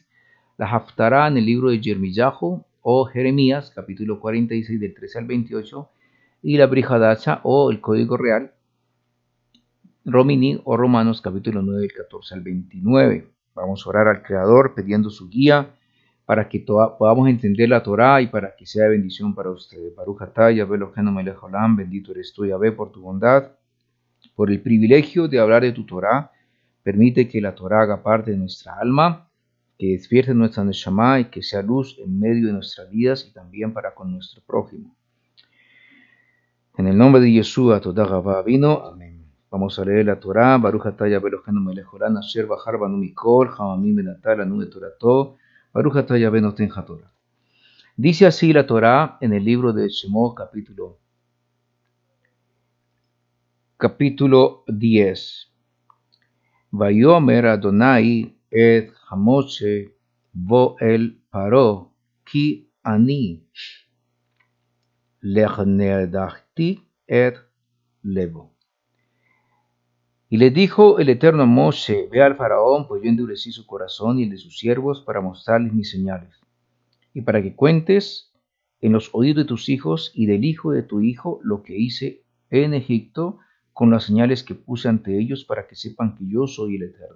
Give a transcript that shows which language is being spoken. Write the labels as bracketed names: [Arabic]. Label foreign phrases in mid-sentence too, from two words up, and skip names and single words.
[Spanish] La Haftará en el libro de Yirmiyahu o Jeremías, capítulo 46, del 13 al 28. Y la Brit Hadashah o el Código Real, Romini o Romanos, capítulo 9, del 14 al 29. Vamos a orar al Creador pidiendo su guía para que podamos entender la Torá y para que sea de bendición para ustedes. [Hebrew] ברוך אתה יהוה אלוהינו מלך העולם, [Spanish] bendito eres tú, Yahvé, por tu bondad, por el privilegio de hablar de tu Torá. Permite que la Torá haga parte de nuestra alma, que despierte nuestra neshama y que sea luz en medio de nuestras vidas y también para con nuestro prójimo. En el nombre de Yeshua, Toda Gavá vino. Amén. Vamos a leer la Torá. [Hebrew] ברוך אתה יהוה אלוהינו מלך העולם, אשר בחר בנו מכל, העמים ונתן לנו את תורתו. ברוך אתה יהוה נותן התורה. [Spanish] Dice así la Torá en el libro de Shemot, capítulo 10. [Hebrew] ויאמר אדוני את משה בא אל פרעה כי אני הכבדתי את לבו. [Spanish] Y le dijo el Eterno a Moshe: ve al faraón, pues yo endurecí su corazón y el de sus siervos para mostrarles mis señales, y para que cuentes en los oídos de tus hijos y del hijo de tu hijo lo que hice en Egipto con las señales que puse ante ellos, para que sepan que yo soy el Eterno.